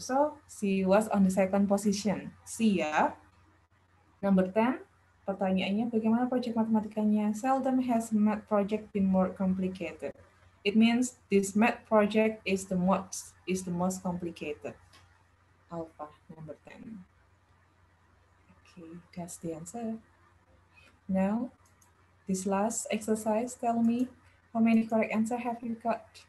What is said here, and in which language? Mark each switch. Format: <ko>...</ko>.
<en>So, she was on the second position. C ya. Number 10.</en> <id>Pertanyaannya, bagaimana proyek matematikanya?</id> <en>Seldom has math project been more complicated. It means this math project is the most complicated. alpha, number 10. Okay, that's the answer. Now, this last exercise, tell me how many correct answer have you got?</en>